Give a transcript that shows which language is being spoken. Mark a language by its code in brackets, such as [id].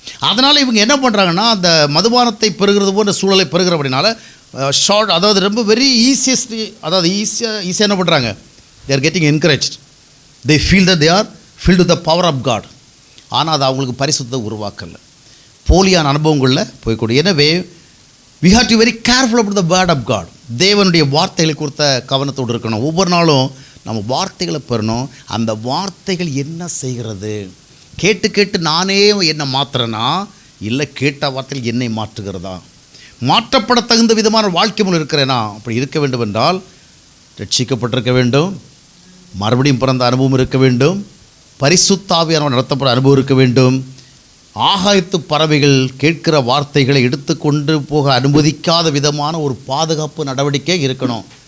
[ta] அதனால் இவங்க என்ன பண்ணுறாங்கன்னா, அந்த மதுபானத்தை பெறுகிறது போன்ற சூழலை பெறுகிற அப்படினால ஷார்ட், அதாவது ரொம்ப வெரி ஈஸியஸ்ட், அதாவது ஈஸியாக என்ன பண்ணுறாங்க, [en] They are getting encouraged, they feel that they are filled with the power of God. [ta] ஆனால் அது அவங்களுக்கு பரிசுத்தத்தை உருவாக்கலை, போலியான அனுபவங்களில் போய்க்கூடிய. எனவே [en] we have to be very careful about the word of God. [ta] தேவனுடைய வார்த்தைகளை குறித்த கவனத்தோடு இருக்கணும். ஒவ்வொரு நாளும் நம்ம வார்த்தைகளை பெறணும். அந்த வார்த்தைகள் என்ன செய்கிறது? கேட்டு கேட்டு நானே என்னை மாற்றுறேன்னா, இல்லை கேட்ட வார்த்தைகள் என்னை மாற்றுகிறதா? மாற்றப்பட தகுந்த விதமான வாழ்க்கை முறை இருக்கிறேனா? அப்படி இருக்க வேண்டும் என்றால் ரட்சிக்கப்பட்டிருக்க வேண்டும், மறுபடியும் பிறந்த அனுபவம் இருக்க வேண்டும், பரிசுத்த ஆவியானவர் நடத்தப்பட அனுபவம் இருக்க வேண்டும், ஆகாயத்து பறவைகள் கேட்கிற வார்த்தைகளை எடுத்துக்கொண்டு போக அனுமதிக்காத விதமான ஒரு பாதுகாப்பு நடவடிக்கை இருக்கணும்.